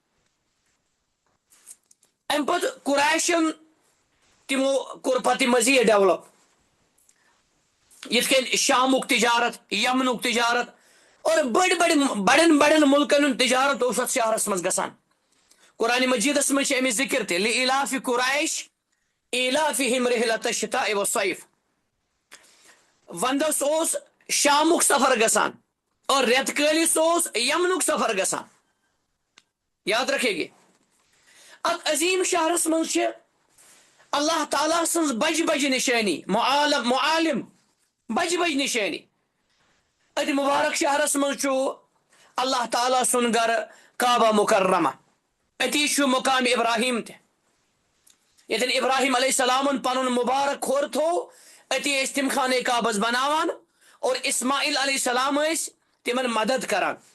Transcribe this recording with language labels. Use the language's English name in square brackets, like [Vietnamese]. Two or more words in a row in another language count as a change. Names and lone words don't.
[Kashmiri] امہِ پتہٕ قریشن تِمو کوٚر پتہٕ مزیٖد ڈیولپ یِتھ کٔنۍ شامُک تجارت یمنُک تجارت اور بڑٮ۪ن مُلکن ہُنٛد تجارت اوس اتھ شہرس منٛز گژھان قرآنِ مجیٖدس منٛز چھِ امِچ ذکر تہِ [Arabic] لِإِلاف قریش إِیلافِہِم رِحلَةَ الشِّتاءِ وَالصَّيْفِ [Kashmiri] ونٛدس اوس شامُک سفر گژھان اور رٮ۪تہٕ کٲلِس اوس یمنُک سفر گژھان [Urdu] یاد رکھے گے [Kashmiri] اتھ عظیم شہرس منٛز چھِ اللہ تعالیٰ سٕنٛز بجہِ نشٲنی معالم بجہِ نشٲنی اتہِ مبارک شہرس منٛز چھُ اللہ تعالیٰ سُنٛد گرٕ کعبہ مکرمہ اتی چھُ مقام ابراہیم تہِ ییٚتٮ۪ن ابراہیم علیہ السلامن پنُن مبارک کھور تھوٚو اتی ٲسۍ تِم خانے کعبس بناوان اور اسماعیل علیہ السلام ٲسۍ تِمن مدد کران